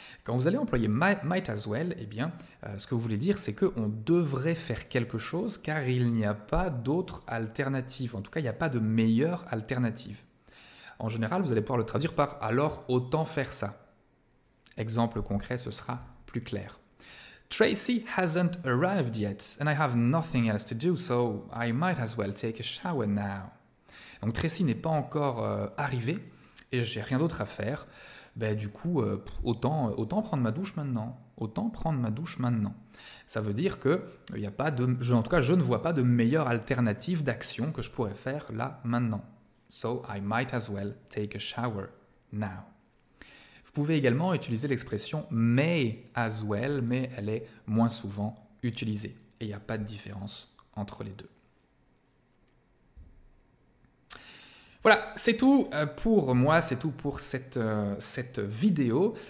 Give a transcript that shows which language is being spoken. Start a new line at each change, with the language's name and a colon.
French: Quand vous allez employer might as well, eh bien, ce que vous voulez dire, c'est qu'on devrait faire quelque chose car il n'y a pas d'autre alternative. En tout cas, il n'y a pas de meilleure alternative. En général, vous allez pouvoir le traduire par « alors autant faire ça ». Exemple concret, ce sera plus clair.
English: Tracy hasn't arrived yet and I have nothing else to do, so I might as well take a shower now.
French: Donc Tracy n'est pas encore arrivée et j'ai rien d'autre à faire. Ben, du coup, autant prendre ma douche maintenant. Autant prendre ma douche maintenant. Ça veut dire que y a pas de, en tout cas, je ne vois pas de meilleure alternative d'action que je pourrais faire là maintenant.
English: So I might as well take a shower now.
French: Vous pouvez également utiliser l'expression may as well, mais elle est moins souvent utilisée. Et il n'y a pas de différence entre les deux. Voilà, c'est tout pour moi, c'est tout pour cette vidéo.